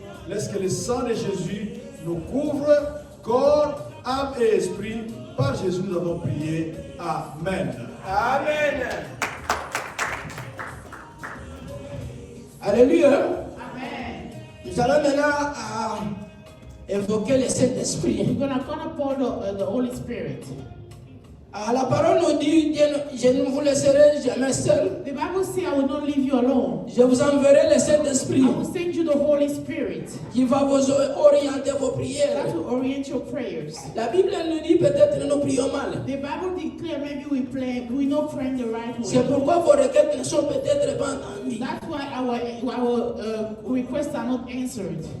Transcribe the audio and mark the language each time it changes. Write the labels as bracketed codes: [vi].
[fr] Laisse que le sang de Jésus nous couvre, corps, âme et esprit. Par Jésus, nous avons prié. Amen. Amen. Alléluia. Amen. Nous allons maintenant invoquer le Saint-Esprit. [en] We're going to call upon the Holy Spirit. [fr] La parole nous dit, je ne vous laisserai jamais seul. [en] The Bible says, I will not leave you alone. [fr] Je vous enverrai le Saint-Esprit [en] I will send you the Holy Spirit [fr] qui va vous orienter vos prières. [en] that will orient your prayers. [fr] La Bible nous dit peut-être nous prions mal. [en] The Bible declares maybe we not praying the right way. [fr] C'est pourquoi vos requêtes ne sont peut-être pas entendues. [en] That's why our requests are not answered.